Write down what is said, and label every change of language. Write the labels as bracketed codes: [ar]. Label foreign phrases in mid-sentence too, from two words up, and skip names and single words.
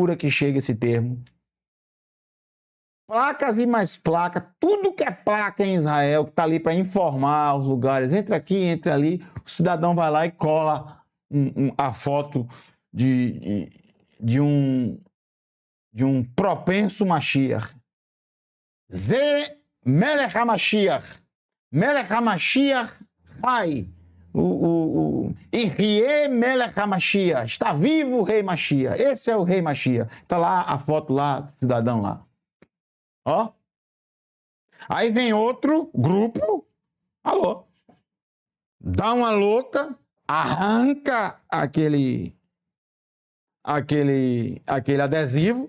[pt] Olha a loucura que chega esse termo. placas e mais placas, tudo que é placa em Israel, que está ali para informar os lugares, entra aqui, entra ali, o cidadão vai lá e cola a foto de um propenso Mashiach. [he] זה מלך המשיח. מלך המשיח חי. יחי מלך המשיח. [pt] Está vivo o rei Mashiach. Esse é o rei Mashiach. Está lá a foto lá, do cidadão lá. Ó. Aí vem outro grupo. Alô. Dá uma louca, arranca aquele adesivo.